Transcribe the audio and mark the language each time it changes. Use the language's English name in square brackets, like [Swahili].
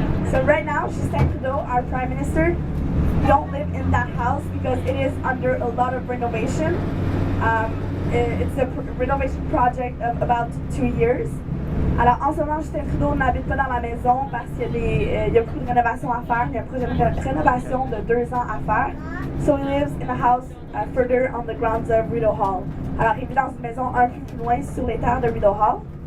[English] So right now, Justin Trudeau, our Prime Minister, don't live in that house because it is under a lot of renovation. It's a renovation project of about 2 years. [French] Alors, en ce moment, Justin Trudeau n'habite pas dans la maison parce qu'il y a beaucoup de rénovations à faire. Il y a un projet de rénovation de 2 ans à faire. [English] So he lives in a house further on the grounds of Rideau Hall. [French] Alors, il vit dans une maison un peu plus loin sur les terres de Rideau Hall.